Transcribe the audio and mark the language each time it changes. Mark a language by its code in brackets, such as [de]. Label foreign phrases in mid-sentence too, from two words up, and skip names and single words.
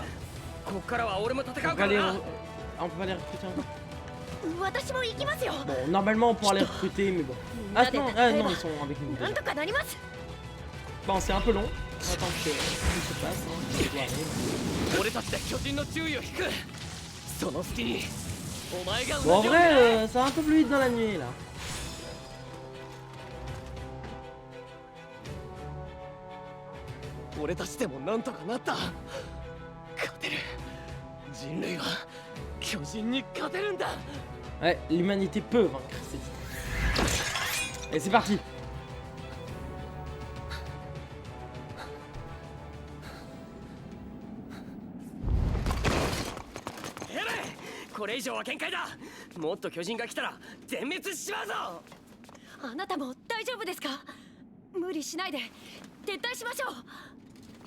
[fr] On peut pas les recruter encore. Bon, normalement on pourra les recruter, mais bon. Ah non, ils sont avec nous déjà. Bon, c'est un peu long. On attend que tout se passe. [ja] その隙にお前が [fr] Bon, en vrai, ça va un peu plus vite dans la nuit là. [ja] 俺たちでもなんとかなった。勝てる。人類は巨人に勝てるんだ。 [fr] Ouais, l'humanité peut vaincre ces titans. Et c'est parti. [ja] これ以上は限界だ。もっと巨人が来たら全滅しまうぞ。あなたも大丈夫ですか？無理しないで撤退しましょう。